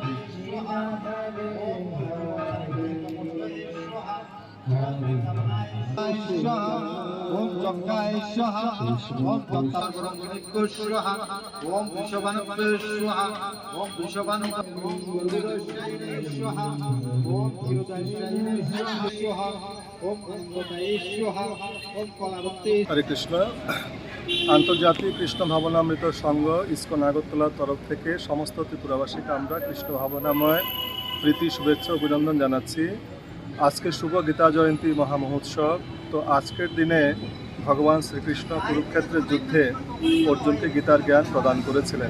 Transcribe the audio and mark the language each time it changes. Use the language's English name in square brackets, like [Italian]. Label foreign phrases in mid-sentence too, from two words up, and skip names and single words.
[Sanskrit] ওম জঙ্গায় স্বাহা ওম পদ্মাবরঙ্গনিক্য স্বাহা ওম বৃষভানুভ্যে স্বাহা ওম বৃষভানুভ্যে ওম গরুড়শায়িনে স্বাহা ওম ক্ষীরোদশায়িনে স্বাহা ওম অঙ্গদায়ে স্বাহা ওম কলাবতী। [Bangla] হরে কৃষ্ণ। আন্তর্জাতিক কৃষ্ণ ভাবনামৃত সংঘ ইসকন আগরতলার তরফ থেকে সমস্ত ত্রিপুরাবাসীকে আমরা কৃষ্ণ ভাবনাময় প্রীতি শুভেচ্ছা অভিনন্দন জানাচ্ছি। আজকে শুভ গীতা জয়ন্তী মহামহোৎসব। তো আজকের দিনে ভগবান শ্রীকৃষ্ণ কুরুক্ষেত্রের যুদ্ধে অর্জুনকে গীতার জ্ঞান প্রদান করেছিলেন।